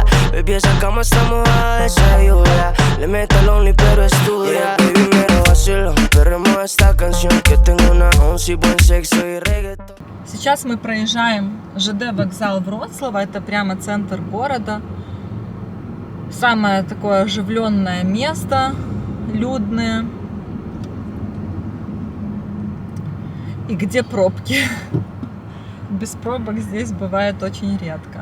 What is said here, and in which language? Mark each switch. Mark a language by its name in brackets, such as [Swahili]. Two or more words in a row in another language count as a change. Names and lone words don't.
[Spanish] Baby, esa cama está mojada de esa lluvia. Le meto al only pero estudia. Baby, me lo vacilo, perremos esta canción que tengo una once, buen sexo y reggaeton. [Russian] Сейчас мы проезжаем ЖД вокзал Вроцлава. Это прямо центр города. Самое такое оживленное место, людное. И где пробки. Без пробок здесь бывает очень редко.